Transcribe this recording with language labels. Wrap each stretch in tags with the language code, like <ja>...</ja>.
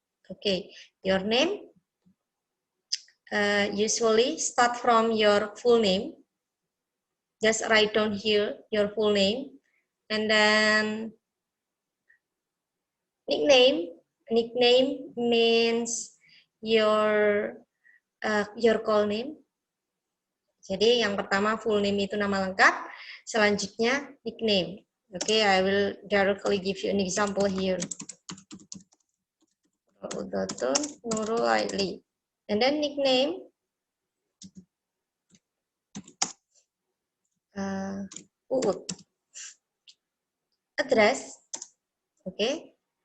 <en>Okay, your name usually start from your full name. Just write down here your full name, and then nickname. Nickname means your call name.</en> <id>Jadi yang pertama full name itu nama lengkap, selanjutnya nickname.</id> <en>Okay, I will directly give you an example here. Udatun Nurul Aili. And then nickname Uut. Address. Okay.</en>